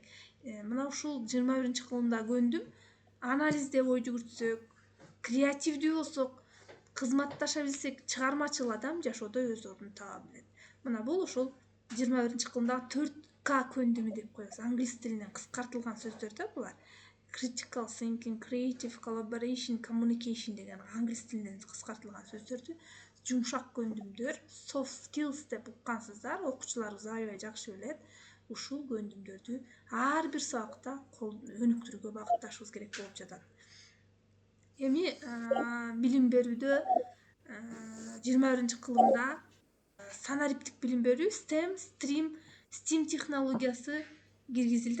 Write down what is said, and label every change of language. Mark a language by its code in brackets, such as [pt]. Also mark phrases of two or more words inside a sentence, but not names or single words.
[ky] Мына ушул 21-кылымда көндүм. Анализде ой жүгүртсөк, креативдүү болсок, кызматташа билсек, чыгармачыл адам жашоодо өз ордун таба билет. Мына бул ошол 21-кылымдагы 4К көндүмү деп коебуз. Англис тилинен кыскартылган сөздөр да булар. [en] Critical thinking, creative collaboration, communication [ky] деген англис тилинен кыскартылган сөздөрдү жумшак көндүмдөр, [en] soft skills [ky] деп уккансыздар, окуучуларыбыз аябай жакшы билет. Ушул көндүмдөрдү ар бир сабакта өнүктүрүүгө багытташыбыз керек болуп жатат. Эми билим берүүдө 21-кылымда санариптик билим берүү, STEM технологиясы киргизилди.